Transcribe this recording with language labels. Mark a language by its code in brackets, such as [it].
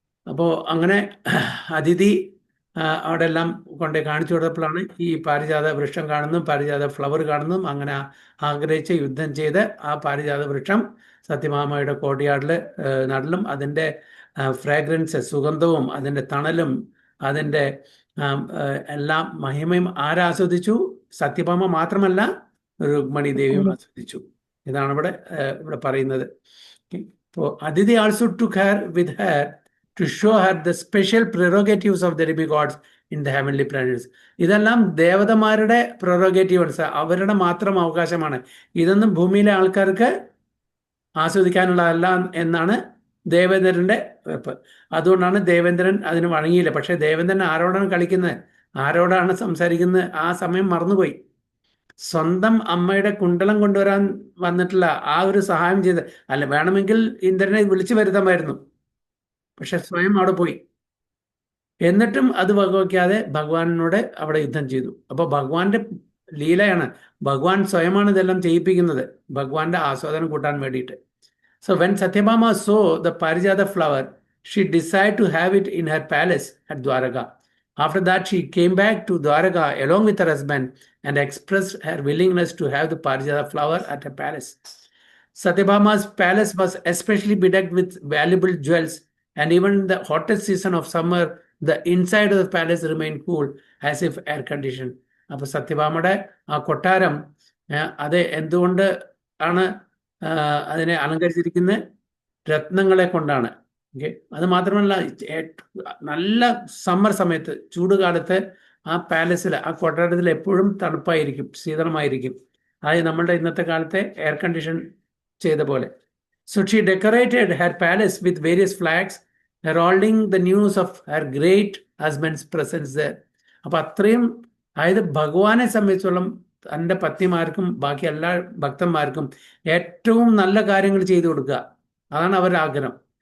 [ml] അപ്പോൾ അങ്ങനെ അതിഥി അവിടെ എല്ലാം കൊണ്ട് കാണിച്ചു കൊടുത്തപ്പോഴാണ് ഈ പാരിജാത വൃക്ഷം കാണുന്നതും പാരിജാത ഫ്ലവർ കാണുന്നതും അങ്ങനെ ആഗ്രഹിച്ച് യുദ്ധം ചെയ്ത് ആ പാരിജാത വൃക്ഷം സത്യഭാമയുടെ കോട്ടയാടിൽ നടലും അതിൻ്റെ ഫ്രാഗ്രൻസ് സുഗന്ധവും അതിൻ്റെ തണലും അതിൻ്റെ എല്ലാ മഹിമയും ആരാസ്വദിച്ചു? സത്യഭാമ മാത്രമല്ല, രുക്മിണി ദേവിയും ആസ്വദിച്ചു. ഇതാണ് ഇവിടെ പറയുന്നത്. അപ്പോൾ അതിഥി [en] Also took her with her to show her the special prerogatives of the demigods in the heavenly planets. [ml] ഇതെല്ലാം ദേവതമാരുടെ പ്രൊറോഗേറ്റീവ്സ്, അവരുടെ മാത്രം അവകാശമാണ്. ഇതൊന്നും ഭൂമിയിലെ ആൾക്കാർക്ക് ആസ്വദിക്കാനുള്ളതല്ല എന്നാണ് ദേവേന്ദ്രന്റെ വെപ്പ്. അതുകൊണ്ടാണ് ദേവേന്ദ്രൻ അതിന് വഴങ്ങിയില്ല. പക്ഷെ ദേവേന്ദ്രൻ ആരോടാണ് കളിക്കുന്നത്, ആരോടാണ് സംസാരിക്കുന്നത്? ആ സമയം മറന്നുപോയി. സ്വന്തം അമ്മയുടെ കുണ്ടലം കൊണ്ടുവരാൻ വന്നിട്ടുള്ള ആ ഒരു സഹായം ചെയ്ത്, അല്ല വേണമെങ്കിൽ ഇന്ദ്രനെ വിളിച്ചു വരുത്താമായിരുന്നു. പക്ഷെ സ്വയം അവിടെ പോയി. എന്നിട്ടും അത് വകവയ്ക്കാതെ ഭഗവാനോട് അവിടെ യുദ്ധം ചെയ്തു. അപ്പോൾ ഭഗവാന്റെ ലീലയാണ്. ഭഗവാൻ സ്വയമാണ് ഇതെല്ലാം ചെയ്യിപ്പിക്കുന്നത്, ഭഗവാന്റെ ആസ്വാദനം കൂട്ടാൻ വേണ്ടിയിട്ട്. [en] So when Satyabhama saw the parijata flower, she decide to have it in her palace at Dwaraka. After that, she came back to Dwaraka along with her husband and expressed her willingness to have the parijata flower at her palace. Satyabhama's palace was especially bedecked with valuable jewels, and even in the hottest season of summer, the inside of the palace remained cool as if air conditioned. [ml] അപ്പോൾ സത്യഭാമയുടെ ആ കൊട്ടാരം അത് എന്തുകൊണ്ട് ആണ് അതിനെ അലങ്കരിച്ചിരിക്കുന്നത്? രത്നങ്ങളെ കൊണ്ടാണ്. Okay, അത് മാത്രമല്ല, നല്ല സമ്മർ സമയത്ത്, ചൂടുകാലത്ത് ആ പാലസിൽ, ആ കൊട്ടാരത്തിൽ എപ്പോഴും തണുപ്പായിരിക്കും, ശീതളമായിരിക്കും. അതായത് നമ്മളുടെ ഇന്നത്തെ കാലത്തെ എയർ കണ്ടീഷൻ ചെയ്ത പോലെ. [en] So she decorated her palace with various flags, heralding the news of her great husband's presence there. [ml] അപ്പോൾ അത്രയും, അതായത് ഭഗവാനെ സംബന്ധിച്ചോളം തൻ്റെ പത്നിമാർക്കും ബാക്കി എല്ലാ ഭക്തന്മാർക്കും ഏറ്റവും നല്ല കാര്യങ്ങൾ ചെയ്തു കൊടുക്കുക, അതാണ് അവരുടെ ആഗ്രഹം.